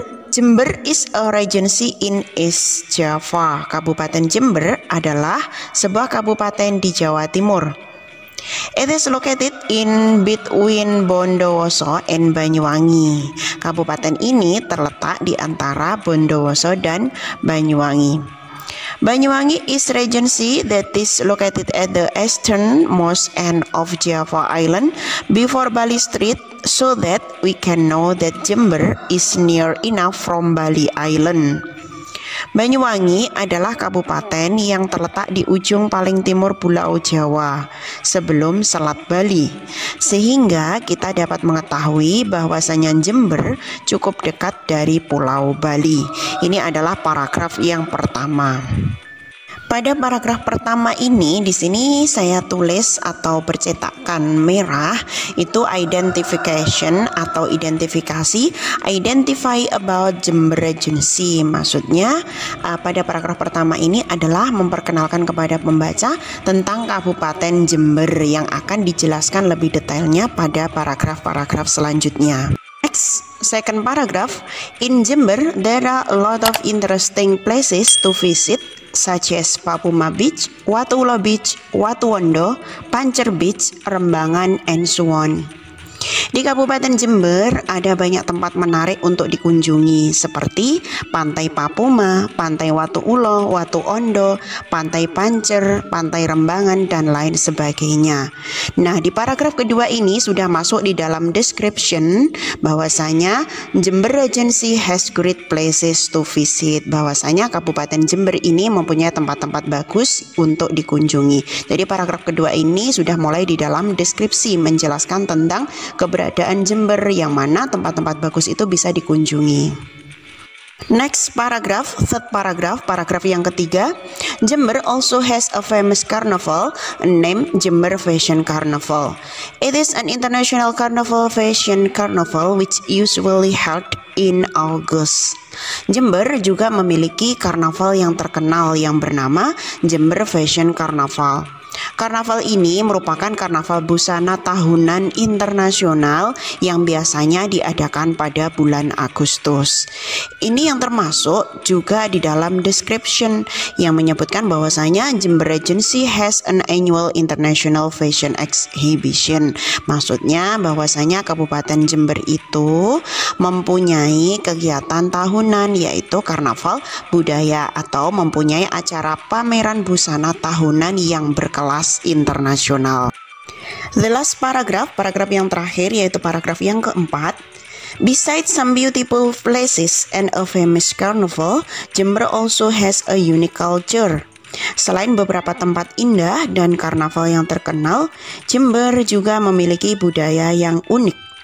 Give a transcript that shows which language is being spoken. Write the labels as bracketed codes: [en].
[en] Jember is a regency in East Java. [id] Kabupaten Jember adalah sebuah kabupaten di Jawa Timur. [en] It is located in between Bondowoso and Banyuwangi. [id] Kabupaten ini terletak di antara Bondowoso dan Banyuwangi. [en] Banyuwangi is regency that is located at the easternmost end of Java Island before Bali Strait, so that we can know that Jember is near enough from Bali Island. [id] Banyuwangi adalah kabupaten yang terletak di ujung paling timur Pulau Jawa sebelum Selat Bali, sehingga kita dapat mengetahui bahwasanya Jember cukup dekat dari Pulau Bali. Ini adalah paragraf yang pertama. Pada paragraf pertama ini, di sini saya tulis atau bercetakan merah itu identification atau identifikasi, [en] identify about Jember Regency. [id] Maksudnya pada paragraf pertama ini adalah memperkenalkan kepada pembaca tentang Kabupaten Jember yang akan dijelaskan lebih detailnya pada paragraf-paragraf selanjutnya. [en] Next, second paragraph. In Jember, there are a lot of interesting places to visit, such as Papuma Beach, Watulo Beach, Watuwondo, Pancer Beach, Rembangan, and so on. [id] Di Kabupaten Jember ada banyak tempat menarik untuk dikunjungi seperti Pantai Papuma, Pantai Watuulo, Watuondo, Pantai Pancer, Pantai Rembangan, dan lain sebagainya. Nah, di paragraf kedua ini sudah masuk di dalam description bahwasanya Jember Regency [en] has great places to visit. [id] Bahwasanya Kabupaten Jember ini mempunyai tempat-tempat bagus untuk dikunjungi. Jadi paragraf kedua ini sudah mulai di dalam deskripsi menjelaskan tentang keberadaan Jember yang mana tempat-tempat bagus itu bisa dikunjungi. [en] Next paragraph, third paragraph, [id] paragraf yang ketiga. [en] Jember also has a famous carnival named Jember Fashion Carnival. It is an international carnival fashion carnival which usually held in August. [id] Jember juga memiliki karnaval yang terkenal yang bernama Jember Fashion Carnival. Karnaval ini merupakan karnaval busana tahunan internasional yang biasanya diadakan pada bulan Agustus. Ini yang termasuk juga di dalam description yang menyebutkan bahwasanya Jember Regency [en] has an annual international fashion exhibition. [id] Maksudnya bahwasanya Kabupaten Jember itu mempunyai kegiatan tahunan yaitu karnaval budaya atau mempunyai acara pameran busana tahunan yang berkelas internasional. [en] The last paragraph, [id] paragraf yang terakhir yaitu paragraf yang keempat. [en] Besides some beautiful places and a famous carnival, Jember also has a unique culture. [id] Selain beberapa tempat indah dan karnaval yang terkenal, Jember juga memiliki budaya yang unik.